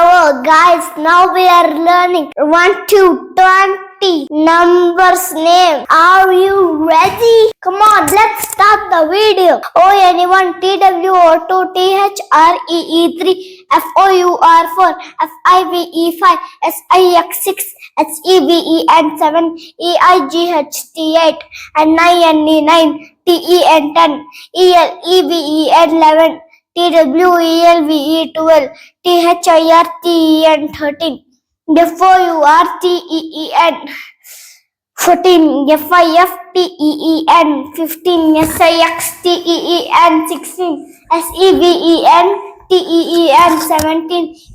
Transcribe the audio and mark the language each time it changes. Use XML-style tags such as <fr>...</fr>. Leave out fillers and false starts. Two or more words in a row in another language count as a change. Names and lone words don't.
<en>guys, now we are learning 1 to 20 numbers name. Are you ready? Come on, let's start the video. O-N-E-1, T-W-O-2, T-H-R-E-E 3, F-O-U-R 4, F-I-V-E 5, S-I-X 6, S-E-V-E-N 7, E-I-G-H-T 8, N-I-N-E 9, T-E-N 10, E-L-E-V-E-N 11, T-W-E-L-V-E 12, T-H-I-R-T-E-N 13, F-O-U-R-T-E-E-N 14, F-I-F-T-E-E-N 15, S-I-X-T-E-E-N 16, S-E-V-E-N-T-E-E-N 17,</en>